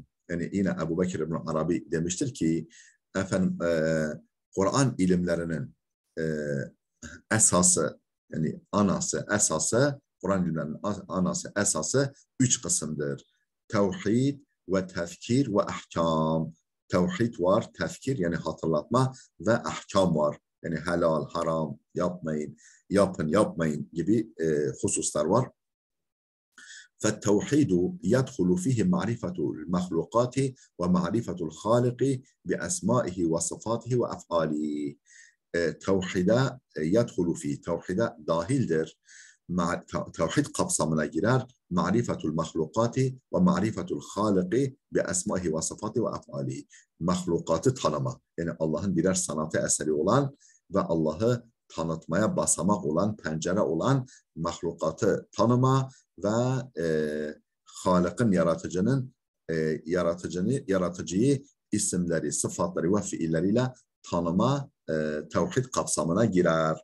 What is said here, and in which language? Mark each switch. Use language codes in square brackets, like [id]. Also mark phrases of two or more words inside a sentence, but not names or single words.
[tr] Yani yine Ebu Bekir İbn Arabi demiştir ki efendim Kur'an ilimlerinin esası yani esası Kur'an ilimlerinin esası 3 kısımdır. Tevhid ve tefkir ve ahkam. Tevhid var, tefkir yani hatırlatma ve ahkam var. Yani helal, haram, yapmayın, yapmayın gibi hususlar var. [ar] فالتوحيد يدخل فيه معرفة المخلوقات ومعرفة الخالق بأسمائه وصفاته وأفعاله. [tr] Tevhide [ar] يدخل فيه, [tr] tevhide dahildir. Tevhid kapsamına girer. [ar] معرفة المخلوقات ومعرفة الخالق بأسمائه وصفاته وأفعاله. [tr] Mahlukatı tanıma. Yani Allah'ın birer sanatı eseri olan ve Allah'ı tanıtmaya basamak olan, pencere olan mahlukatı tanıma ve Halık'ın yaratıcıyı isimleri, sıfatları ve fiilleriyle tanıma tevhid kapsamına girer.